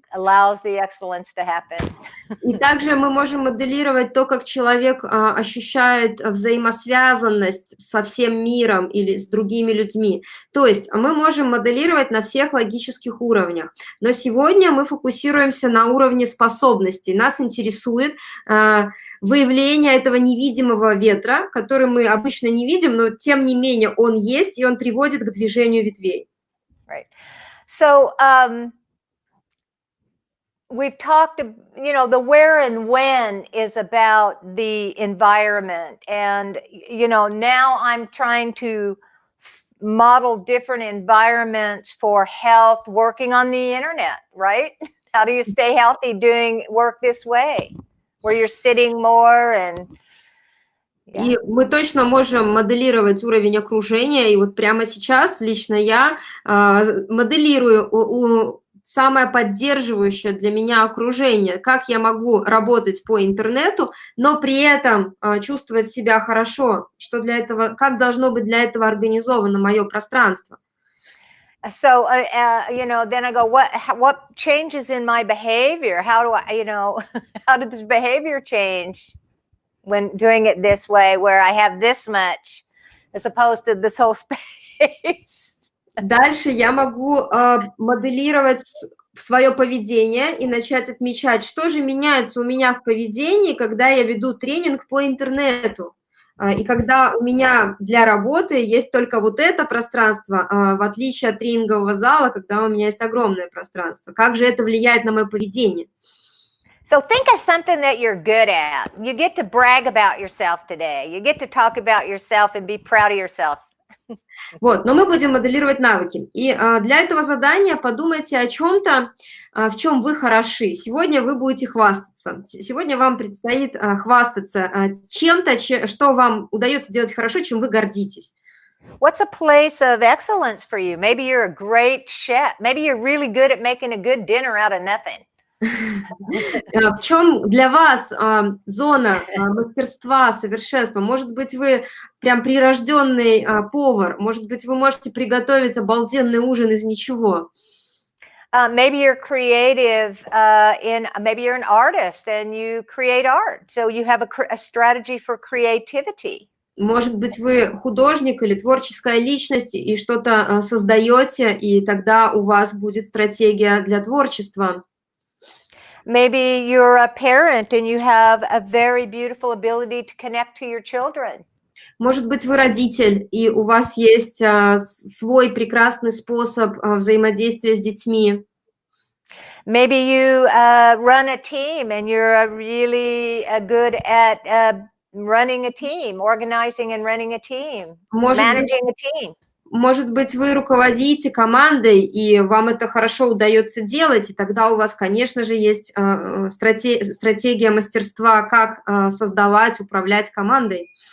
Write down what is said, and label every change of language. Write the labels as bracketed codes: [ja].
[en] allows the excellence to happen. [ru] И также мы можем моделировать то, как человек ощущает взаимосвязанность со всем миром или с другими людьми. То есть мы можем моделировать на всех логических уровнях. Но сегодня мы фокусируемся на уровне способностей. Нас интересует выявление этого невидимого ветра, который мы обычно не видим, но тем не менее он есть, и он приводит к движению ветвей. [en] Right. So, we've talked, you know, the where and when is about the environment. And, you know, now I'm trying to model different environments for health, working on the internet, right? How do you stay healthy doing work this way, where you're sitting more and... [ru] И мы точно можем моделировать уровень окружения, и вот прямо сейчас лично я моделирую самое поддерживающее для меня окружение, как я могу работать по интернету, но при этом чувствовать себя хорошо, что для этого, как должно быть для этого организовано мое пространство. [en] So, you know, then I go, what changes in my behavior? How do I, you know, how did this behavior change when doing it this way, where I have this much as opposed to this whole space? [ru] Дальше я могу моделировать свое поведение и начать отмечать, что же меняется у меня в поведении, когда я веду тренинг по интернету. И когда у меня для работы есть только вот это пространство, в отличие от тренингового зала, когда у меня есть огромное пространство. Как же это влияет на мое поведение? [en] So think of something that you're good at. You get to brag about yourself today. You get to talk about yourself and be proud of yourself. [ru] Вот, но мы будем моделировать навыки. И для этого задания подумайте о чем-то, в чем вы хороши. Сегодня вы будете хвастаться. Сегодня вам предстоит хвастаться чем-то, что вам удается делать хорошо, чем вы гордитесь. [en] What's a place of excellence for you? Maybe you're a great chef. Maybe you're really good at making a good dinner out of nothing. [ru] В чем для вас зона мастерства, совершенства? Может быть, вы прям прирожденный повар, может быть, вы можете приготовить обалденный ужин из ничего. [en] Maybe you're creative maybe you're an artist and you create art, so you have a strategy for creativity. [ru] Может быть, вы художник или творческая личность и что-то создаете, и тогда у вас будет стратегия для творчества. [en] Maybe you're a parent and you have a very beautiful ability to connect to your children. [ru] Может быть, вы родитель, и у вас есть свой прекрасный способ взаимодействия с детьми. [en] Maybe you run a team and you're really good at running a team, organizing and running a team, managing a team. [ru] Может быть, вы руководите командой, и вам это хорошо удается делать, и тогда у вас, конечно же, есть стратегия мастерства, как создавать, управлять командой.